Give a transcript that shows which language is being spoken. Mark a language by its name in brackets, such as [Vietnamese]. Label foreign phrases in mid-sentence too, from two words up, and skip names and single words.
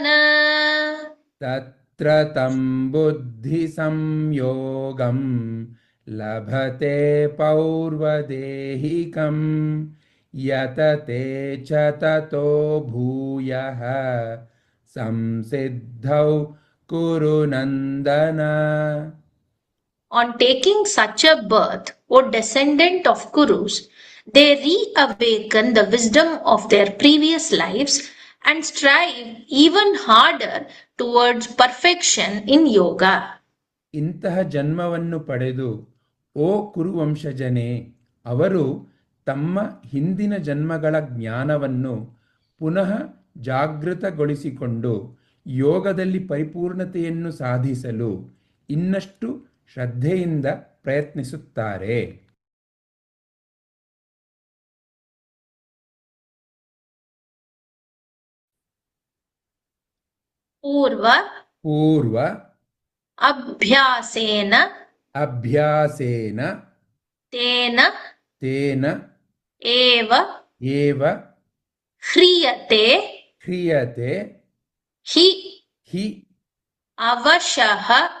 [Sanskrit] तत्र तं बुद्धिसंयोगं लभते पौर्वदेहिकम् यतते च ततो भूयः संसिद्धौ कुरु नन्दन [English] On taking such a birth, O descendant of Kurus, they reawaken the wisdom of their previous lives and strive even harder towards perfection in yoga. [Kannada] ಇಂತಹ ಜನ್ಮವನ್ನು ಪಡೆದು ಓ ಕುರುವಂಶಜನೇ ಅವರು ತಮ್ಮ ಹಿಂದಿನ ಜನ್ಮಗಳ ಜ್ಞಾನವನ್ನು ಪುನಃ ಜಾಗೃತಗೊಳಿಸಿಕೊಂಡು ಯೋಗದಲ್ಲಿ ಪರಿಪೂರ್ಣತೆಯನ್ನು ಸಾಧಿಸಲು ಇನ್ನಷ್ಟು ಶ್ರದ್ಧೆಯಿಂದ ಪ್ರಯತ್ನಿಸುತ್ತಾರೆ. [Sanskrit] पूर्व अभ्यासेन तेन एव ह्रियते हि अवशः